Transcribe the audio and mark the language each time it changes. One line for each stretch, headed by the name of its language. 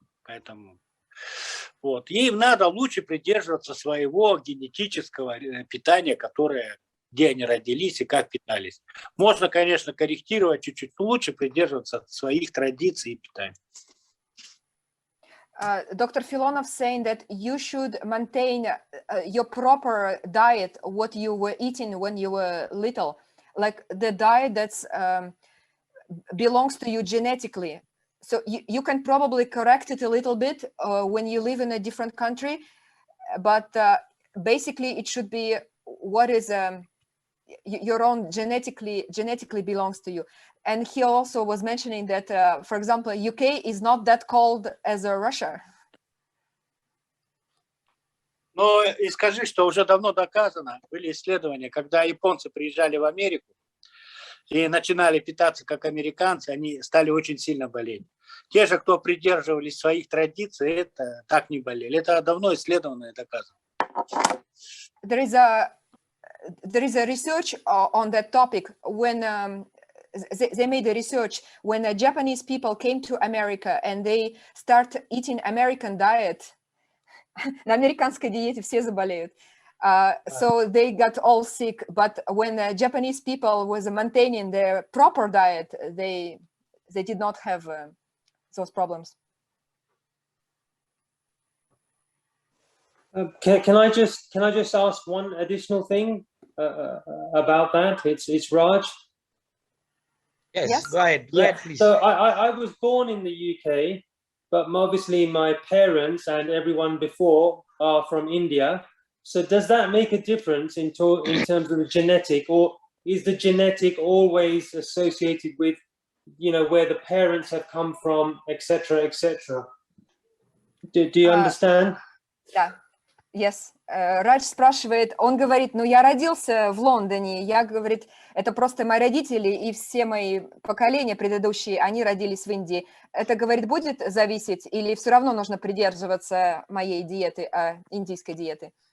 Russian: Поэтому им надо лучше придерживаться своего генетического питания, где они родились и как питались. Можно, конечно, корректировать чуть-чуть, но лучше придерживаться своих традиций и питания.
English: Dr. Filonov saying that you should maintain your proper diet, what you were eating when you were little, like the diet that's belongs to you genetically. So you can probably correct it a little bit when you live in a different country, but basically it should be what is your own genetically belongs to you. And he also was mentioning that, for example, UK is not that cold as Russia.
Russian: Но и скажи, что уже давно доказано, были исследования, когда японцы приезжали в Америку и начинали питаться как американцы, они стали очень сильно болеть. Те же, кто придерживались своих традиций, это так не болели. Это давно исследовано и доказано.
English: There is a research on that topic when they made a research when Japanese people came to America and they start eating American diet.
Russian: На американской диете все заболеют.
English: So they got all sick. But when Japanese people was maintaining their proper diet, they did not have those problems. Can I just ask one additional thing about that? It's Raj. Yes, go ahead, please. So I was born in the UK, but obviously my parents and everyone before are from India. So does that make a difference in terms of the genetic, or is the genetic always associated with, you know, where the parents have come from, etc., etc.? Do you understand? Yeah. Yes.
Russian: Радж спрашивает, он говорит, ну я родился в Лондоне, я, говорит, это просто мои родители и все мои поколения предыдущие, они родились в Индии. Это, говорит, будет зависеть или все равно нужно придерживаться моей диеты, индийской диеты?